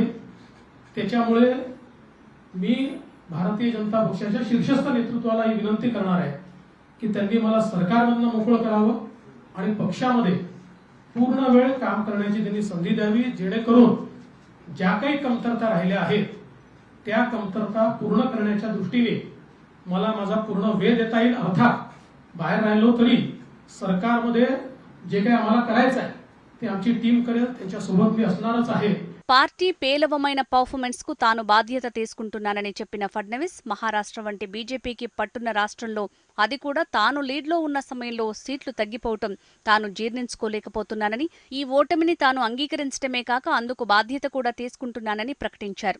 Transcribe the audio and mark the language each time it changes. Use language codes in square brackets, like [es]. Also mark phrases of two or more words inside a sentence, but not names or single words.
[mr] त्याच्यामुळे मी भारतीय जनता पक्षाच्या शीर्षस्थ नेतृत्वाला ही विनंती करणार आहे की त्यांनी मला सरकारमधनं मोकळं करावं आणि पक्षामध्ये पूर्ण वेळ काम करण्याची त्यांनी संधी द्यावी, जेणेकरून ज्या काही कमतरता राहिल्या आहेत त्या कमतरता पूर्ण करण्याच्या दृष्टीने मला माझा पूर्ण वेळ देता येईल. अर्थात बाहेर राहिलो तरी सरकारमध्ये जे काही आम्हाला करायचं आहे ते आमची टीम करेल, त्यांच्यासोबत मी असणारच आहे. [te] పార్టీ పేలవమైన పర్ఫార్మెన్స్ కు తాను బాధ్యత తీసుకుంటున్నానని చెప్పిన ఫడ్నవీస్, మహారాష్ట్ర వంటి బీజేపీకి పట్టున్న రాష్ట్రంలో, అది కూడా తాను లీడ్లో ఉన్న సమయంలో సీట్లు తగ్గిపోవటం తాను జీర్ణించుకోలేకపోతున్నానని, ఈ ఓటమిని తాను అంగీకరించడమే కాక అందుకు బాధ్యత కూడా తీసుకుంటున్నానని ప్రకటించారు.